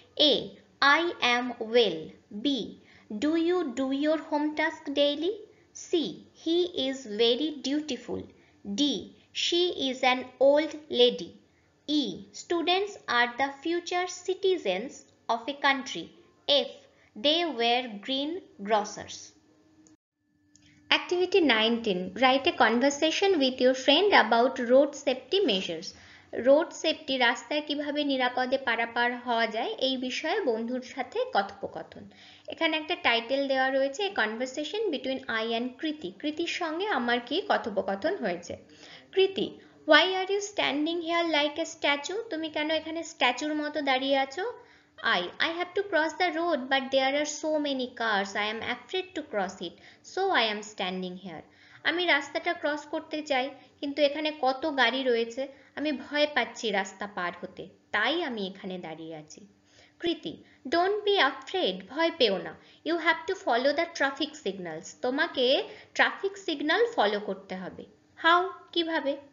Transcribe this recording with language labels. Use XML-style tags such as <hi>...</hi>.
<en>A. I am well. B. Do you do your home task daily? C. He is very dutiful. D. She is an old lady. E. Students are the future citizens of a country. F. They were greengrocers. Activity 19. Write a conversation with your friend about road safety measures.</en> <bn>Road safety, রাস্তায় কিভাবে নিরাপদে পারাপার হওয়া যায় এই বিষয়ে বন্ধুর সাথে কথোপকথন। এখানে একটা টাইটেল দেওয়া রয়েছে,</bn> <en>conversation between I and</en> <bn>কৃতি। কৃতির সঙ্গে আমার কি কথোপকথন হয়েছে।</bn> <en>Kriti, why are you standing here like a statue?</en> <bn>তুমি কেন এখানে স্ট্যাচুর মতো দাঁড়িয়ে আছো?</bn> <en>I have to cross the road, but there are so many cars. I am afraid to cross it, so I am standing here.</en> <bn>আমি রাস্তাটা cross করতে চাই, কিন্তু এখানে কত গাড়ি রয়েছে, আমি ভয় পাচ্ছি রাস্তা পার হতে, তাই আমি এখানে দাঁড়িয়ে আছি।</bn> <en>Kriti, don't be afraid,</en> <bn>ভয় পেও না।</bn> <en>you have to follow the traffic signals,</en> <bn>তোমাকে ট্রাফিক সিগন্যাল ফলো করতে হবে।</bn> <en>how,</en> <bn>কিভাবে?</bn>